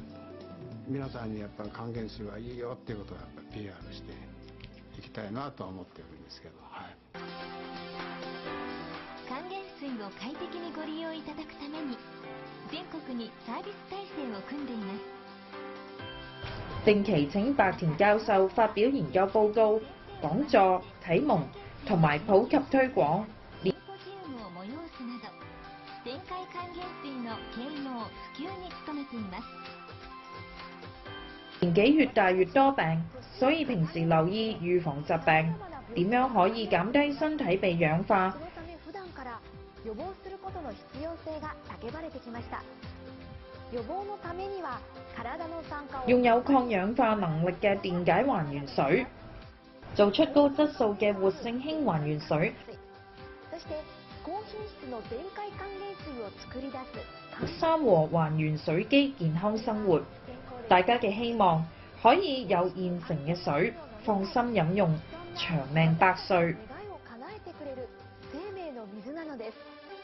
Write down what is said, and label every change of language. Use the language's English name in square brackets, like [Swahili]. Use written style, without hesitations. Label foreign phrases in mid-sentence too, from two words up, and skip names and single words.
[Japanese] 皆さんにやっぱり還元水はいいよっていうことをやっぱり PR していきたいなとは思ってるんですけど、はい、還元水を快適にご利用いただくために全國にサービス體制を組んでいます。 [Cantonese] 定期請白田教授發表研究報告、講座、啟蒙同埋普及推廣。 [Japanese] シンポジウムを催すなど電解還元水の啓蒙普及に努めています。 [Cantonese] 年紀越大越多病，所以平時留意預防疾病，點樣可以減低身體被氧化？ [Japanese] そのため普段から予防することの必要性が叫ばれてきました。予防のためには体の酸化を [Cantonese] 用有抗氧化能力嘅電解還原水，做出高質素嘅活性氫還原水。 [Japanese] そして高品質の電解還元水を作り出す [Cantonese] 三和還原水機健康生活，大家嘅希望可以有現成嘅水，放心飲用，長命百歲。 [Japanese] 願いを叶えてくれる生命の水なのです。